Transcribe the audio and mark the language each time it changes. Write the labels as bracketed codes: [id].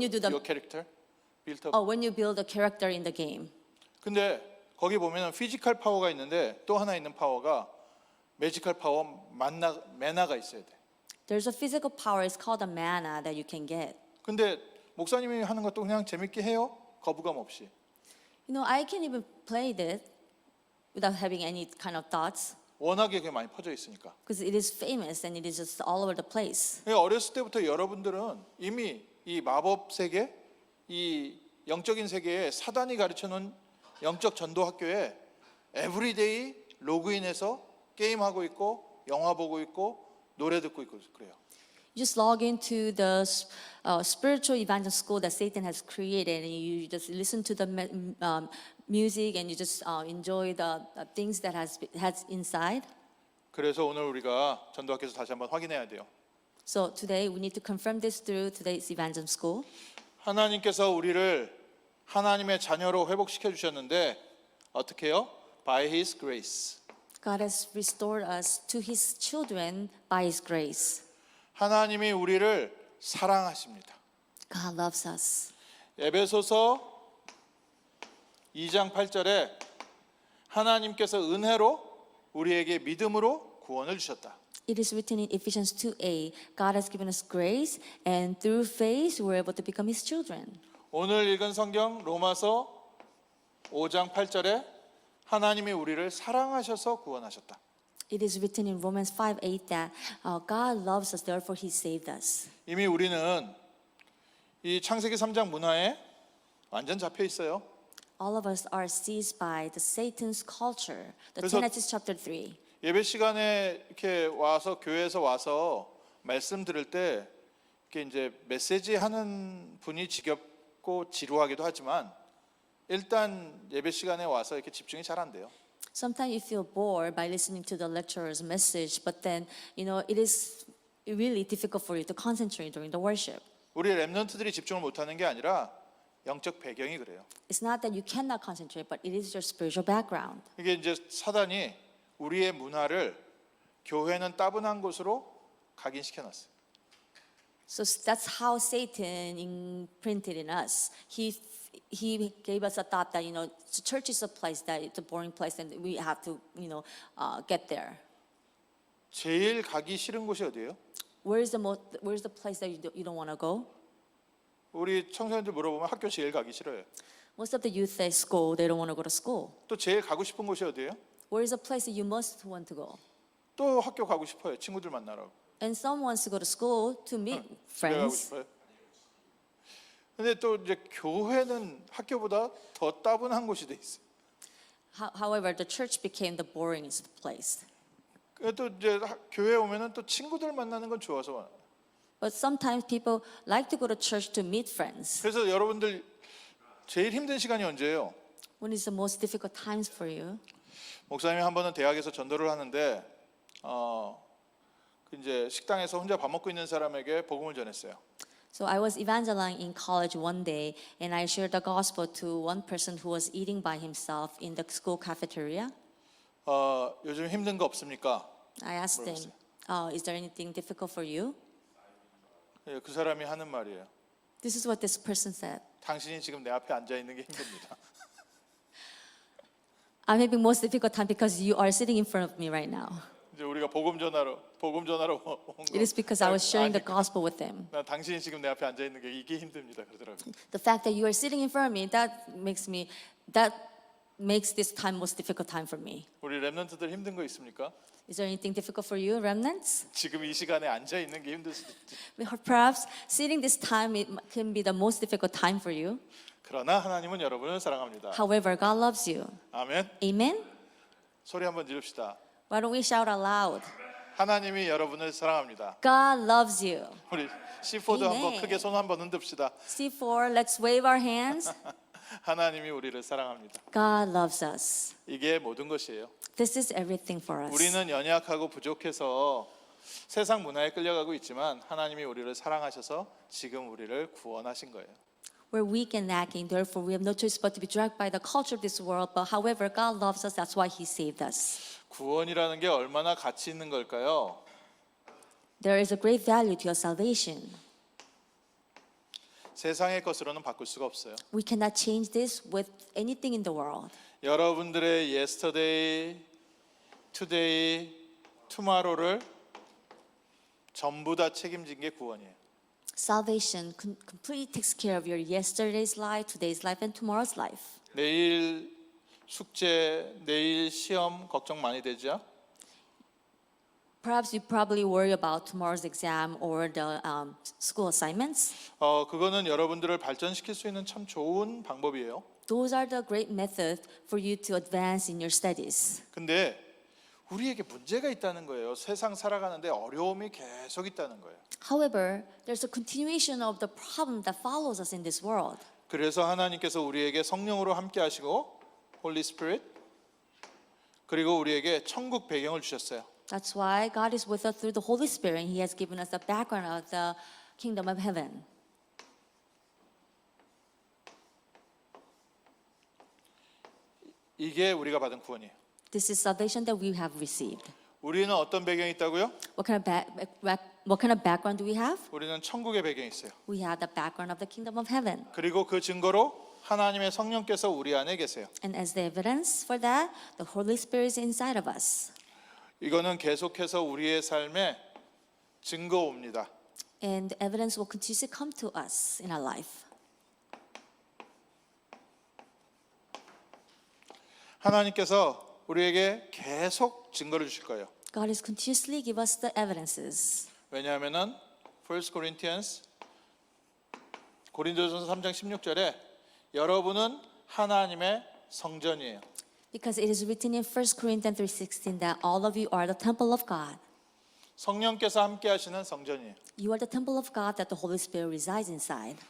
[en] your character, build up. when you build a character in the game. [ko] 근데 거기 보면은 피지컬 파워가 있는데 또 하나 있는 파워가 매지컬 파워 매나가 있어야 돼. [en] There's a physical power. It's called a mana that you can get. [ko] 근데 목사님이 하는 것도 그냥 재밌게 해요. 거부감 없이. [en] I can even play this without having any kind of thoughts [ko] 워낙에 그게 많이 퍼져 있으니까. [en] because it is famous and it is just all over the place. [ko] 그러니까 어렸을 때부터 여러분들은 이미 이 마법 세계, 이 영적인 세계에 사단이 가르쳐놓은 영적 전도 학교에 에브리데이 로그인해서 게임하고 있고 영화 보고 있고 노래 듣고 있고 그래요. [en] You just log into the spiritual evangel school that Satan has created, and you just listen to the music, and you just enjoy the things that has inside. [ko] 그래서 오늘 우리가 전도학교에서 다시 한번 확인해야 돼요. [en] So today we need to confirm this through today's evangelism school. [ko] 하나님께서 우리를 하나님의 자녀로 회복시켜 주셨는데 어떻게 해요? [en] By His grace. God has restored us to His children by His grace. [ko] 하나님이 우리를 사랑하십니다. [en] God loves us. [ko] 에베소서 2장 8절에 하나님께서 은혜로 우리에게 믿음으로 구원을 주셨다. [en] It is written in Ephesians 2:8, God has given us grace, and through faith we're able to become His children. [ko] 오늘 읽은 성경 로마서 5장 8절에 하나님이 우리를 사랑하셔서 구원하셨다. [en] It is written in Romans 5:8 that God loves us, therefore He saved us. [ko] 이미 우리는 이 창세기 3장 문화에 완전 잡혀 있어요. [en] All of us are seized by the Satan's culture. The [ko] 그래서- [en] Genesis chapter 3. [ko] 예배 시간에 이렇게 와서 교회에서 와서 말씀 들을 때 이렇게 이제 메시지 하는 분이 지겹고 지루하기도 하지만 일단 예배 시간에 와서 이렇게 집중이 잘 안 돼요. [en] Sometimes you feel bored by listening to the lecturer's message, but then, it is really difficult for you to concentrate during the worship. [ko] 우리 렘넌트들이 집중을 못하는 게 아니라 영적 배경이 그래요. [en] It's not that you cannot concentrate, but it is your spiritual background. [ko] 이게 이제 사단이 우리의 문화를 교회는 따분한 곳으로 각인시켜놨어요. [en] So that's how Satan imprinted in us. He gave us a thought that the church is a place that it's a boring place, and we have to get there. [ko] 제일 가기 싫은 곳이 어디예요? [en] Where's the place that you don't want to go? [ko] 우리 청소년들 물어보면 학교 제일 가기 싫어요. [en] Most of the youth at school, they don't want to go to school. [ko] 또 제일 가고 싶은 곳이 어디예요? [en] Where is the place that you most want to go? [ko] 또 학교 가고 싶어요. 친구들 만나러. [en] And some wants to go to school to meet [ko] 집에 가고 [en] friends. [ko] 싶어요. 근데 또 이제 교회는 학교보다 더 따분한 곳이 돼 있어요. [en] However, the church became the boringest place. [ko] 또 이제 교회 오면은 또 친구들 만나는 건 좋아서 와요. [en] But sometimes people like to go to church to meet friends. [ko] 그래서 여러분들 제일 힘든 시간이 언제예요? [en] When is the most difficult times for you? [ko] 목사님이 한 번은 대학에서 전도를 하는데 그 이제 식당에서 혼자 밥 먹고 있는 사람에게 복음을 전했어요. [en] So I was evangelizing in college one day, and I shared the gospel to one person who was eating by himself in the school cafeteria. [ko] 요즘 힘든 거 없습니까? [en] I asked him, is there anything difficult for you? [ko] 예, 그 사람이 하는 말이에요. [en] This is what this person said. [ko] 당신이 지금 내 앞에 앉아 있는 게 힘듭니다. [en] I'm having most difficult time because you are sitting in front of me right now. [ko] 이제 우리가 복음 전하러 온 거. [en] It is because I was sharing the gospel with them. [ko] 나 당신이 지금 내 앞에 앉아 있는 게 이게 힘듭니다. 그러더라고요. [en] The fact that you are sitting in front of me, that makes this time most difficult time for me. [ko] 우리 렘넌트들 힘든 거 있습니까? [en] Is there anything difficult for you, remnants? [ko] 지금 이 시간에 앉아 있는 게 힘들 수도 있지. [en] Perhaps sitting this time it can be the most difficult time for you. [ko] 그러나 하나님은 여러분을 사랑합니다. [en] However, God loves you. [ko] 아멘. [en] Amen? [ko] 소리 한번 지릅시다. [en] Why don't we shout out loud? [ko] 하나님이 여러분을 사랑합니다. [en] God loves you. [ko] 우리 C4도 한번 [en] Amen. [ko] 크게 손 한번 흔듭시다. [en] C4, let's wave our hands. [ko] 하나님이 우리를 사랑합니다. [en] God loves us. [ko] 이게 모든 것이에요. [en] This is everything for us. [ko] 우리는 연약하고 부족해서 세상 문화에 끌려가고 있지만 하나님이 우리를 사랑하셔서 지금 우리를 구원하신 거예요. [en] We're weak and lacking, therefore we have no choice but to be dragged by the culture of this world. But however, God loves us, that's why He saved us. [ko] 구원이라는 게 얼마나 가치 있는 걸까요? [en] There is a great value to your salvation. [ko] 세상의 것으로는 바꿀 수가 없어요. [en] We cannot change this with anything in the world. [ko] 여러분들의 [en] yesterday, today, tomorrow [ko] 를 전부 다 책임진 게 구원이에요. [en] Salvation completely takes care of your yesterday's life, today's life, and tomorrow's life. [ko] 내일 숙제, 내일 시험 걱정 많이 되죠? [en] Perhaps you probably worry about tomorrow's exam or the school assignments. [ko] 그거는 여러분들을 발전시킬 수 있는 참 좋은 방법이에요. [en] Those are the great methods for you to advance in your studies. [ko] 근데 우리에게 문제가 있다는 거예요. 세상 살아가는데 어려움이 계속 있다는 거예요. [en] However, there's a continuation of the problem that follows us in this world. [ko] 그래서 하나님께서 우리에게 성령으로 함께 하시고 Holy Spirit 그리고 우리에게 천국 배경을 주셨어요. [en] That's why God is with us through the Holy Spirit, and He has given us the background of the kingdom of heaven. [ko] 이게 우리가 받은 구원이에요. [en] This is salvation that we have received. [ko] 우리는 어떤 배경이 있다고요? [en] What kind of background do we have? [ko] 우리는 천국의 배경이 있어요. [en] We have the background of the kingdom of heaven. [ko] 그리고 그 증거로 하나님의 성령께서 우리 안에 계세요. [en] And as the evidence for that, the Holy Spirit is inside of us. [ko] 이거는 계속해서 우리의 삶에 증거옵니다. [en] And the evidence will continuously come to us in our life. [ko] 하나님께서 우리에게 계속 증거를 주실 거예요. [en] God is continuously give us the evidences. [ko] 왜냐하면은 1 Corinthians 고린도전서 3장 16절에 여러분은 하나님의 성전이에요. [en] Because it is written in 1 Corinthians 3:16 that all of you are the temple of God. [ko] 성령께서 함께 하시는 성전이에요. [en] You are the temple of God that the Holy Spirit resides inside.